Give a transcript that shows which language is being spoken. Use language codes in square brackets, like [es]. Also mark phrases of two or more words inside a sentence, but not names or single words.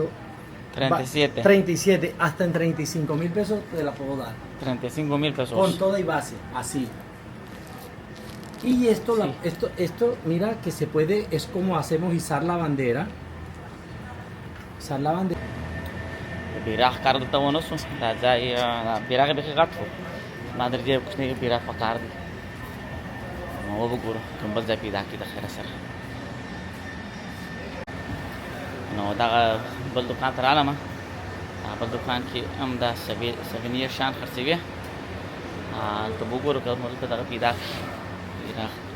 [es] 37 37, hasta en 35.000 pesos te la puedo dar. 35,000 pesos Con toda y base, así. Y esto, esto, mira que se puede, es como hacemos izar la bandera. Izar la bandera. [ps] بیراغ کار دلته ونه سو دا ځای بیراغ بیخي غټ و ما در دې کوچنی بیراغ په کار دی نو وګورو کوم بل ځای پیدا کړي د خیره سره نو دغه بل دوکان ته رالم هغه بل دوکان کې هم دا سوینیر شیان خرڅوي هلته به وګورو که موږ دلته دغه پیدا کړي بیراغ